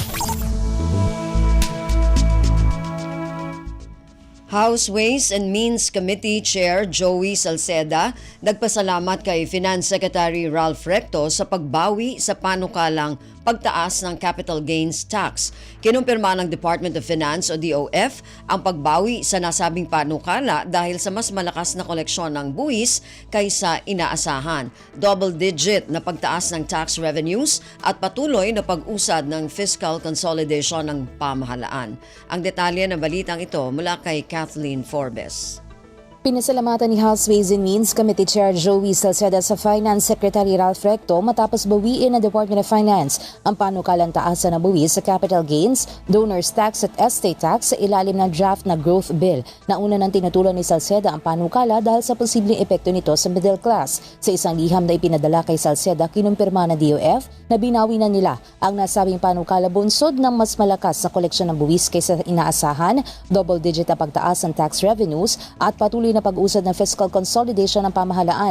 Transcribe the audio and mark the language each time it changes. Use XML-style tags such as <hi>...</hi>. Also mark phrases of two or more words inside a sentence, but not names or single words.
<tl>House Ways and Means Committee Chair Joey Salceda nagpasalamat kay Finance Secretary Ralph Recto sa pagbawi sa panukalang pagtaas ng</tl> <en>capital gains tax.</en> <tl>Kinumpirma ng Department of Finance o DOF ang pagbawi sa nasabing panukala dahil sa mas malakas na koleksyon ng buwis kaysa inaasahan. Double-digit na pagtaas ng</tl> <en>tax revenues</en> <tl>at patuloy na pag-usad ng</tl> <en>fiscal consolidation</en> <tl>ng pamahalaan. Ang detalye ng balitang ito mula kay Kathleen Forbes. Pinasalamatan ni House Ways and Means Committee Chair Joey Salceda sa Finance Secretary Ralph Recto matapos bawiin ng Department of Finance ang panukalang taasan na buwis sa</tl> <en>capital gains, donors tax</en> <tl>at</tl> <en>estate tax</en> <tl>sa ilalim ng draft na</tl> <en>growth bill.</en> <tl>Nauna nang tinutulan ni Salceda ang panukala dahil sa posibleng epekto nito sa</tl> <en>middle class.</en> <tl>Sa isang liham na ipinadala kay Salceda, kinumpirma ng DOF na binawi na nila ang nasabing panukala bunsod ng mas malakas na koleksyon ng buwis kaysa inaasahan, double-digit na pagtaas ng</tl> <en>tax revenues</en> <tl>at patuloy na pag-usad ng</tl> <en>fiscal consolidation</en> <tl>ng pamahalaan.</tl>